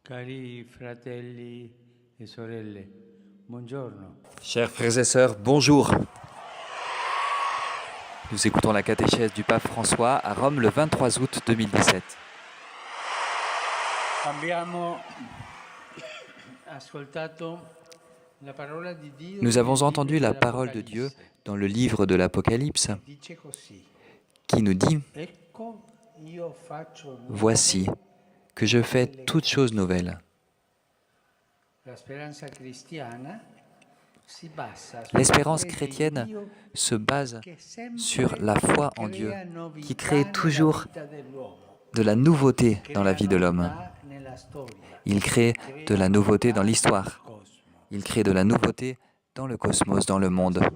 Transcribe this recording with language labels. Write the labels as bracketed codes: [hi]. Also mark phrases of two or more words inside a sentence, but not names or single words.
[it] Cari fratelli e sorelle, buongiorno. [fr] Chers frères et sœurs, bonjour. Nous écoutons la catéchèse du pape François à Rome le 23 août 2017. [it] Abbiamo ascoltato la parola di Dio. [fr] Nous avons entendu la parole de Dieu dans le livre de l'Apocalypse [it] Dice così: [fr] qui nous dit [it] Ecco, io faccio [fr] « Voici que je fais toutes choses nouvelles ». [it] La speranza cristiana si basa [fr] L'espérance chrétienne se base sur la foi en Dieu qui crée toujours de la nouveauté dans la vie de l'homme. Il crée de la nouveauté dans l'histoire. Il crée de la nouveauté dans le cosmos, dans le monde.